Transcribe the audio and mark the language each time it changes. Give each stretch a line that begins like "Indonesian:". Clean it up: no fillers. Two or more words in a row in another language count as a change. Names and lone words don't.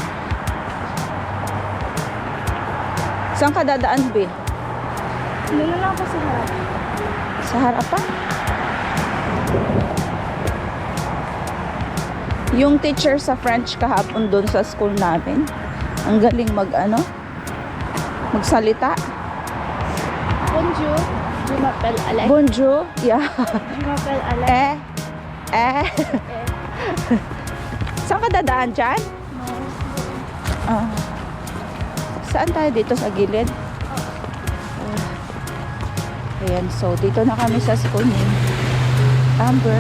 Filipino: Saan ka dadaan, be? Hindi na lang ako sa harap. Sa harapan? Yung teacher sa French kahapon doon sa school namin, ang galing magsalita.
French: Bonjour. Je m'appelle Alex. Bonjour. Yeah. Je m'appelle Alex.
Filipino: Eh. Saan ka dadaan dyan? Ah. Saan tayo dito sa gilid? Ayan, so dito na kami sa school ni Amber.